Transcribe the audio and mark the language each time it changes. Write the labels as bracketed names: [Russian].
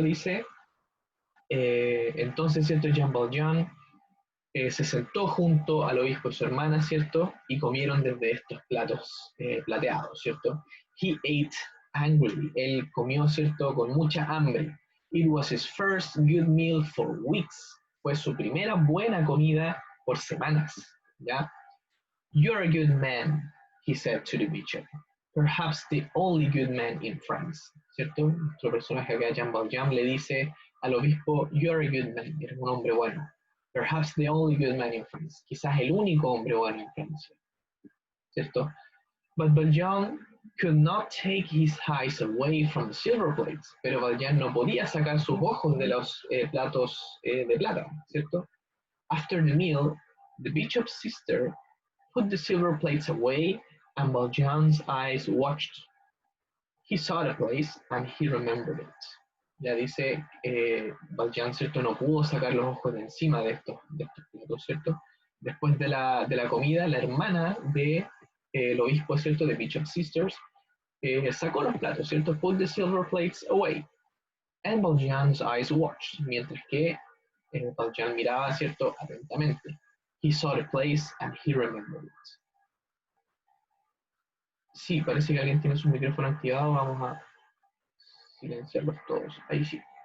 [Spanish] Dice, entonces, ¿cierto?, Jean Valjean se sentó junto al obispo y su hermana, ¿cierto?, y comieron desde estos platos plateados, ¿cierto? [English] He ate angrily, [Spanish] él comió, ¿cierto?, con mucha hambre. [English] It was his first good meal for weeks, [Spanish] fue su primera buena comida por semanas, ¿ya? [English] You're a good man, he said to the bishop. Perhaps the only good man in France, [Spanish] ¿cierto? Nuestro personaje acá, Jean Valjean, le dice al obispo, [English] you're a good man, [Spanish] eres un hombre bueno. [English] Perhaps the only good man in France, [Spanish] quizás el único hombre bueno en Francia, ¿cierto? [English] But Valjean could not take his eyes away from the silver plates, [Spanish] pero Valjean no podía sacar sus ojos de los platos de plata, ¿cierto? [English] After the meal, the bishop's sister put the silver plates away, and Valjean's eyes watched. He saw the place, and he remembered it. [Spanish] Ya dice, Valjean, ¿cierto?, no pudo sacar los ojos de encima de estos platos, ¿cierto? Después de la comida, la hermana del obispo, ¿cierto?, de Bishop Sisters, sacó los platos, ¿cierto? [English] Put the silver plates away. And Valjean's eyes watched, [Spanish] mientras que Valjean miraba, ¿cierto?, atentamente. [English] He saw the place and he remembered it. [Spanish] Sí, parece que alguien tiene su micrófono activado. Vamos a silenciarlos todos. Ahí sí.